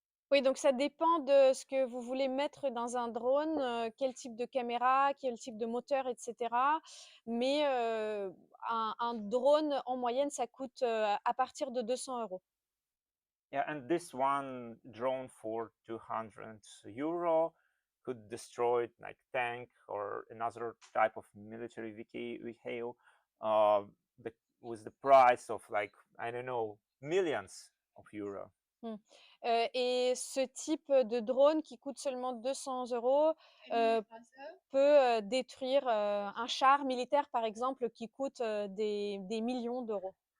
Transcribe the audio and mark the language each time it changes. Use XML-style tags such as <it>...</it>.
<fr>Oui, donc ça dépend de ce que vous voulez mettre dans un drone, quel type de caméra, quel type de moteur, etc. Mais un drone, en moyenne, ça coûte à partir de 200 €.</fr> <en>Yeah, and this one drone for €200 could destroy like tank or another type of military vehicle with the price of like, I don't know, millions of euro.</en> <fr>Et ce type de drone qui coûte seulement 200 €</fr> <en>Any other?</en> <fr>peut détruire un char militaire, par exemple, qui coûte des millions d'euros.</fr>